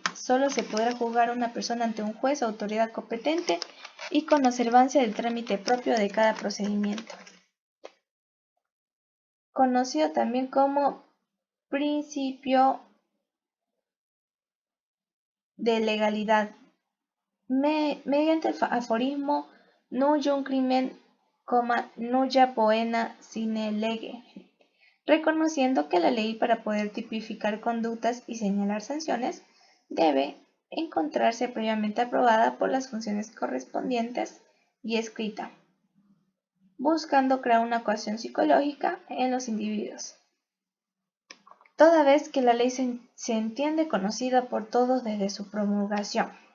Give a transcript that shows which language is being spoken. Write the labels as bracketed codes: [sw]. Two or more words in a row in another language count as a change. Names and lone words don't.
[es] Solo se podrá juzgar a una persona ante un juez o autoridad competente y con observancia del trámite propio de cada procedimiento. Conocido también como principio de legalidad, mediante el aforismo [la] nullum crimen, nulla poena sine lege, [es] reconociendo que la ley, para poder tipificar conductas y señalar sanciones, debe encontrarse previamente aprobada por las funciones correspondientes y escrita, buscando crear una cohesión psicológica en los individuos, toda vez que la ley se entiende conocida por todos desde su promulgación.